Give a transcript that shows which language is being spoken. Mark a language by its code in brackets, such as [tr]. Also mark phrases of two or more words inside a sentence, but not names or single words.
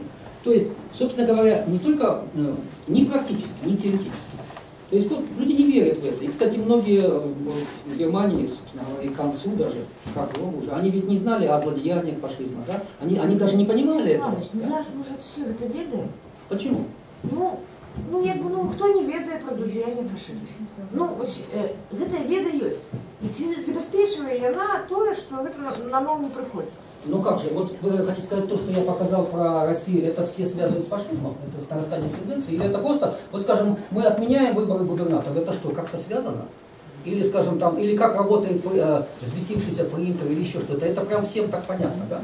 [ru] То есть, собственно говоря, не только ни практически, ни теоретически. То есть вот, люди не верят в это. И, кстати, многие в Германии, собственно говоря, и к концу даже, к разгрому уже, они ведь не знали о злодеяниях фашизма, да? Они даже не понимали этого. Ну, зараз, может, все это ведаем? Почему? Ну, [be] хто не ведае [ru] про злодеяние фашизма? [be] Ну, ось, гэтая веда ёсць. І ці забяспечвае яна тое, што гэта на ново не прыходзіць. [ru] Ну как же, вот вы хотите сказать, то, что я показал про Россию, это все связывают с фашизмом, это с нарастанием тенденций, или это просто, вот скажем, мы отменяем выборы губернаторов, это что, как-то связано? Или, скажем, там, или как работает взбесившийся принтер, или еще что-то, это прям всем так понятно, да?